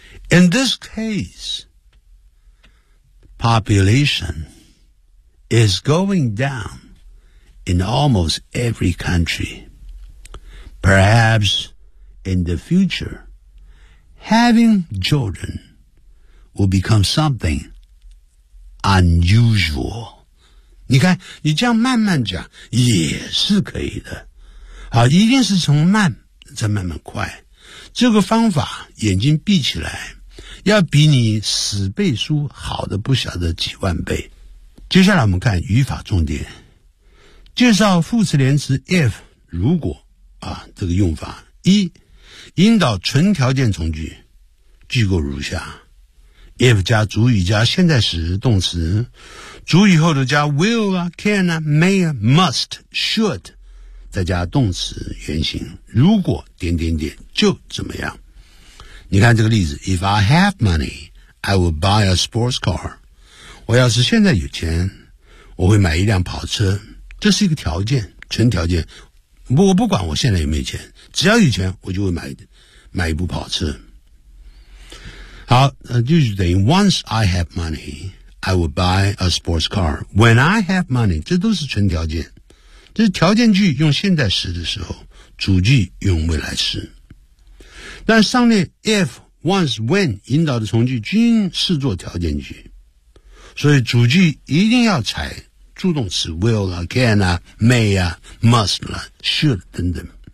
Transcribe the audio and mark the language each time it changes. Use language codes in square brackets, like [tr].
[en] In this case, population is going down in almost every country. Perhaps in the future,Having children will become something unusual. [zh] 你看，你这样慢慢讲也是可以的。好，一定是从慢再慢慢快。这个方法，眼睛闭起来，要比你死背书好的不晓得几万倍。接下来我们看语法重点，介绍副词连词 if 如果啊这个用法。一，引导纯条件从句。句构如下 if 加主语加现在时动词主语后的加 will 啊 can 啊 may 啊 must should 再加动词原形如果点点点就怎么样你看这个例子 [en] if I have money I will buy a sports car [zh] 我要是现在有钱我会买一辆跑车这是一个条件纯条件我不管我现在有没有钱只要有钱我就会买一部跑车好就是等于 [en] once I have money, I will buy a sports car. When I have money, [zh] 这都是纯条件。这是条件句用现在时的时候主句用未来时。但上列 if, once, when, 引导的从句均视作条件句。所以主句一定要采助动词 will, can, may, must, should, 等等。